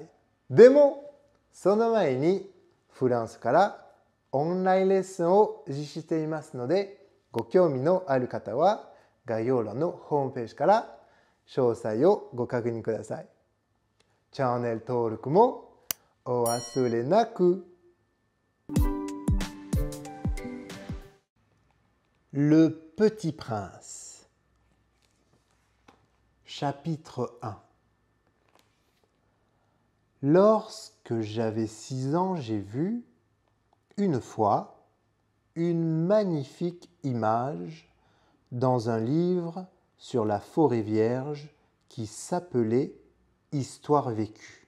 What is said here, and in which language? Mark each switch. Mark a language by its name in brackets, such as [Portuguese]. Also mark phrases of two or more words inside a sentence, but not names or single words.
[Japanese] でも、その前にフランスからオンラインレッスンを実施していますので、ご興味のある方は概要欄のホームページから詳細をご確認ください。チャンネル登録もお忘れなく。Le Petit Prince. [French] Chapitre 1. Lorsque j'avais 6 ans, j'ai vu, une fois, une magnifique image dans un livre sur la forêt vierge qui s'appelait Histoire vécue.